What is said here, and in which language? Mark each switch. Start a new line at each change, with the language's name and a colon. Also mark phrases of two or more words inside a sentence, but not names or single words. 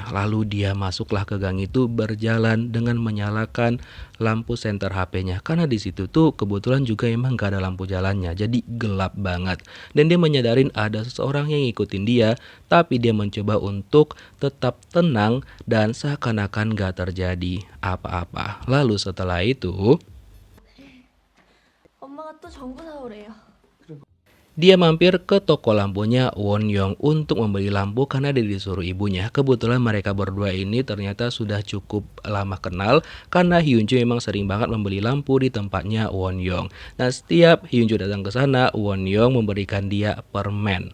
Indonesian: Lalu dia masuklah ke gang itu berjalan dengan menyalakan lampu senter HP-nya. Karena di situ tuh kebetulan juga emang gak ada lampu jalannya, jadi gelap banget. Dan dia menyadarin ada seseorang yang ngikutin dia, tapi dia mencoba untuk tetap tenang dan seakan-akan gak terjadi apa-apa. Lalu setelah itu
Korean: 엄마가 또 전구 사오래요.
Indonesian: dia mampir ke toko lampunya Won Young untuk membeli lampu karena dia disuruh ibunya. Kebetulan mereka berdua ini ternyata sudah cukup lama kenal karena Hyunju memang sering banget membeli lampu di tempatnya Won Young. Nah, setiap Hyunju datang ke sana, Won Young memberikan dia permen.